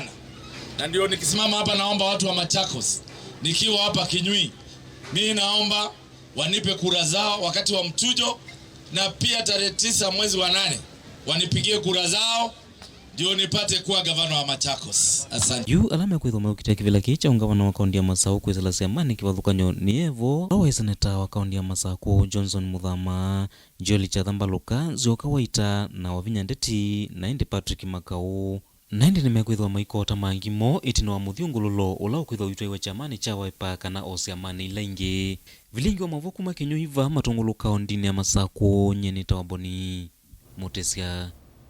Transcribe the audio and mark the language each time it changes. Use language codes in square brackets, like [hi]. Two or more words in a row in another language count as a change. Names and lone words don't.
[sw] Na ndio nikisimama hapa naomba watu wa Machakos, nikiwa hapa Kinyui, mimi naomba wanipe kura zao wakati wa mchujo, na pia tarehe 9 mwezi wa 8 wanipigie kura zao ndio nipate kuwa gavana wa Machakos. Asante. [kam] Yu alama kwa idhoma ukitia kivila kicha Ungavana wa kauntini ya Masaku kwisila Kyamani kivathukanyo ni evo awa seneta wa kauntini ya Masaku Johnson Muthama Joli cha Thambaluka Zioka Waita na Wavinya Ndeti na indi Patrick Makau na indi nimekwithwa maikota mangimo itino wa Muthungululo ula ukwithwa witwaiwa Kyamani cha Wiper kana osyamani ilaingi vilingi wa Mavoko makinyuiva Muthungululo kauntini ya Masaku nyenita wa Bonni Mutisya.